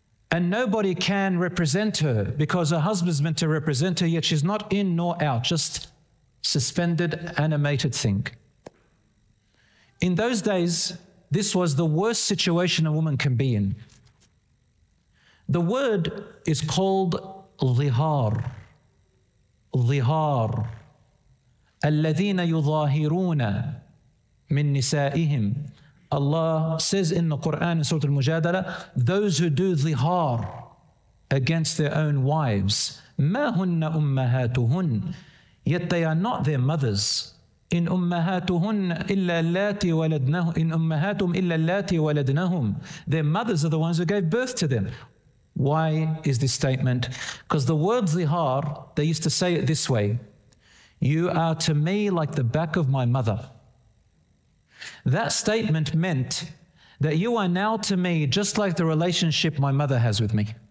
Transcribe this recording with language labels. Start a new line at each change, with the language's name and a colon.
English: And nobody can represent her because her husband's meant to represent her, yet she's not in nor out, just suspended, animated thing. In those days, this was the worst situation a woman can be in. The word is called ظهار.
Arabic: ظهار. الذين يظاهرون من نسائهم.
English: Allah says in the Quran in Surah Al-Mujadala, those who do ظهار against their own wives.
Arabic: ما هن أمهاتهن.
English: Yet they are not their mothers.
Arabic: إن أمهاتهن إلا اللاتي ولدنهم. إن أمهاتهم إلا اللاتي ولدنهم.
English: Their mothers are the ones who gave birth to them. Why is this statement? Because the word zihar, they used to say it this way. You are to me like the back of my mother. That statement meant that you are now to me just like the relationship my mother has with me.